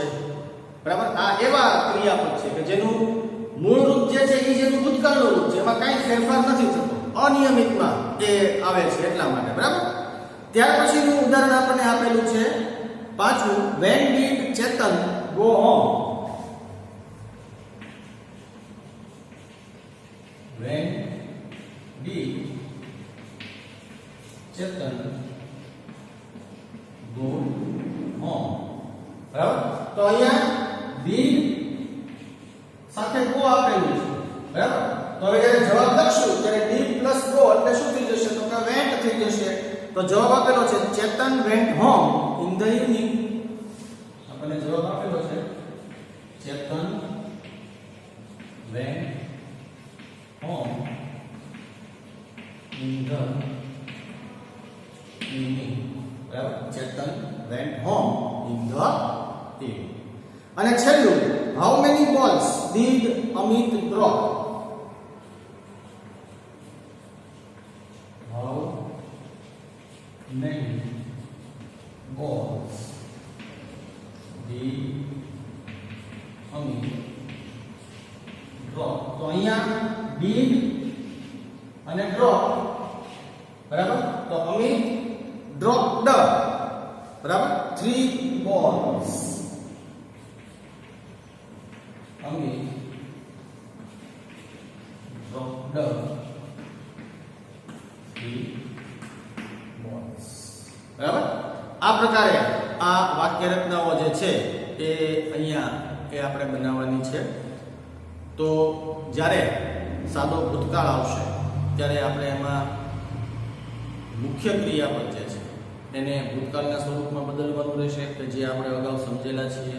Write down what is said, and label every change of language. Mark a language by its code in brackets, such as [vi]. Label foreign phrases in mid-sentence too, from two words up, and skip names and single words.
[gu] બરાબર. આ એવા ક્રિયાપદ છે કે જેનું મૂળ રૂપ જે છે એ જેનું ભૂતકાળનું રૂપ છે એમાં કાંઈ ફેરફાર નથી થતો, અનિયમિતમાં એ આવે છે એટલા માટે. બરાબર. ત્યાર પછીનું ઉદાહરણ આપણને આપેલું છે પાછું [en] when did Chetan go home? When did Chetan go home? [gu] બરાબર. તો અહીંયા did સાથે go આપેલું છે બરાબર. તો હવે જ્યારે જવાબ લખશું ત્યારે [en] did plus go [gu] એટલે શું થઈ જશે તો કે went થઈ જશે. તો જવાબ આપેલો છે ચેતન [en] went home in the evening. [gu] આપણને જવાબ આપેલો છે ચેતન [en] went home in the evening. [gu] બરાબર. [en] ચેતન went home in the evening. [gu] અને છેલ્લું [en] how many balls did Amit drop? How many balls did Amit drop? [gu] તો અહીંયા did અને drop બરાબર. [en] તો Amit dropped બરાબર 3 balls. Amit dropped 3 balls. [gu] બરાબર. આ પ્રકારે આ વાક્ય રચનાઓ જે છે એ અહીંયા એ આપણે બનાવવાની છે. તો જ્યારે સાદો ભૂતકાળ આવશે ત્યારે આપણે એમાં મુખ્ય ક્રિયાપદ જે છે એને ભૂતકાળના સ્વરૂપમાં બદલવાનું રહેશે કે જે આપણે અગાઉ સમજેલા છીએ.